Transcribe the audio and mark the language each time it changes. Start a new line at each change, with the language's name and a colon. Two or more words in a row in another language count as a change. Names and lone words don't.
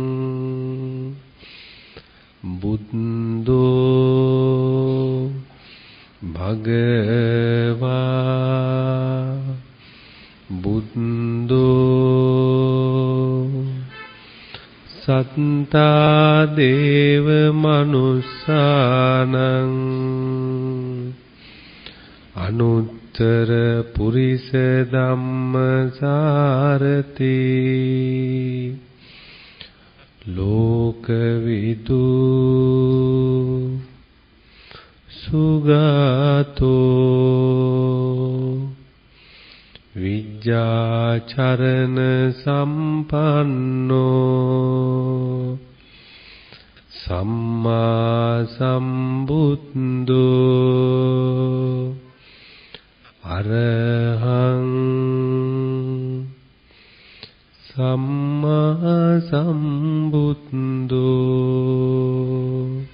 Pali: බුද්ධෝ භගවා බුද්ධෝ සත්තා දේව මනුස්සානං අනුත්තර පුරිස ධම්මසාරති ලෝකවිදු සුගතෝ විද්‍යාචරණ සම්පන්නෝ සම්මා සම්බුද්ධෝ අරහං සම්මා සම්බුද්ධෝ